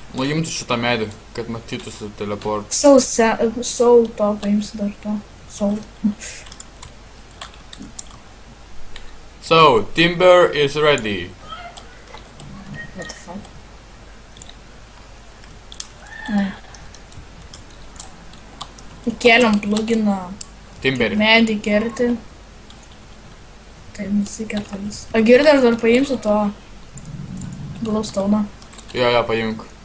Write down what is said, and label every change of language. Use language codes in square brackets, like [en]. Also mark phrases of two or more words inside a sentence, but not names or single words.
[lt] paimti šitą medį, kad matytųsi teleport. Soul to paimsiu dar to. Soul. [en] So, timber is ready. What the fuck? [lt] Ne. Įkeliam pluginą Timberį. medį kerti. Tai nusikerta vis. O girdi, aš dar paimsiu to glowstone'ą. Jo, paimk.